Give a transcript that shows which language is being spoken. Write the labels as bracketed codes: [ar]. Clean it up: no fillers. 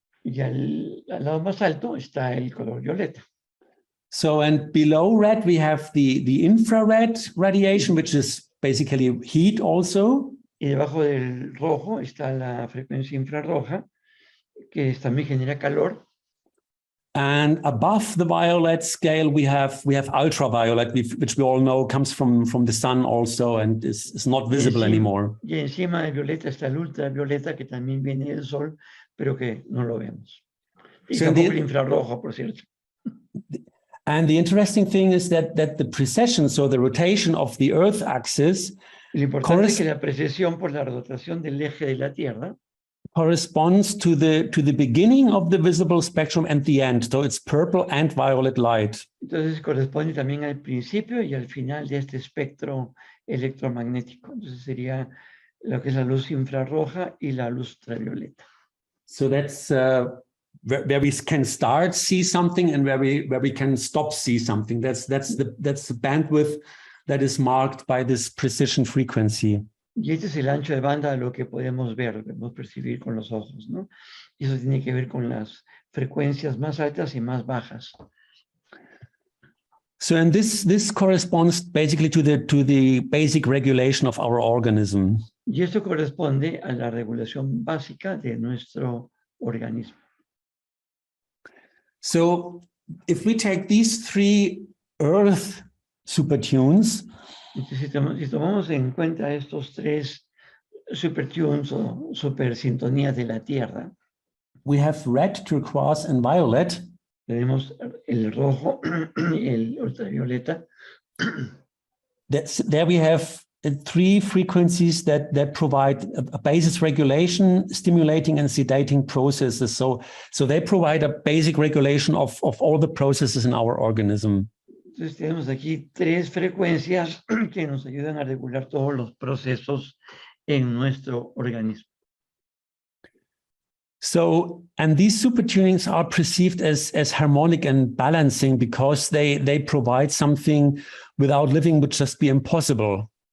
[es] Y al lado más alto está el color violeta. [en] So, and below red, we have the infrared radiation, which is basically heat also. [es] Y debajo del rojo está la frecuencia infrarroja, que también genera calor. [en] And above the violet scale, we have ultraviolet, which we all know comes from the sun also and is not visible anymore. [es] Y encima de violeta está el ultravioleta, que también viene del sol, pero que no lo vemos. Y [en] So [es] tampoco el infrarrojo, por cierto. [en] And the interesting thing is that the precession, so the rotation of the Earth axis, [es] Lo importante es que la precesión por la rotación del eje de la Tierra [en] corresponds to the beginning of the visible spectrum and the end. So it's purple and violet light. [es] entonces corresponde también al principio y al final de este espectro electromagnético. Entonces sería lo que es la luz infrarroja y la luz ultravioleta. [en] So that's where we can start see something and where we can stop see something. That's the bandwidth that is marked by this precision frequency. [es] Y este es el ancho de banda de lo que podemos ver, lo que podemos percibir con los ojos, ¿no? Y eso tiene que ver con las frecuencias más altas y más bajas. [en] So, and this corresponds basically to the basic regulation of our organism. [es] Y esto corresponde a la regulación básica de nuestro organismo. [en] So, if we take these three Earth supertunes, [es] Entonces, si tomamos en cuenta estos tres supertunes o supersintonías de la Tierra, [en] we have red, turquoise, and violet. [es] tenemos el rojo y el ultravioleta. [en] There we have three frequencies that provide a basis regulation, stimulating and sedating processes. So they provide a basic regulation of all the processes in our organism. [es] Entonces tenemos aquí tres frecuencias que nos ayudan a regular todos los procesos en nuestro organismo. [en] So, and these supertunings are perceived as harmonic and balancing because they provide something without living would just be impossible.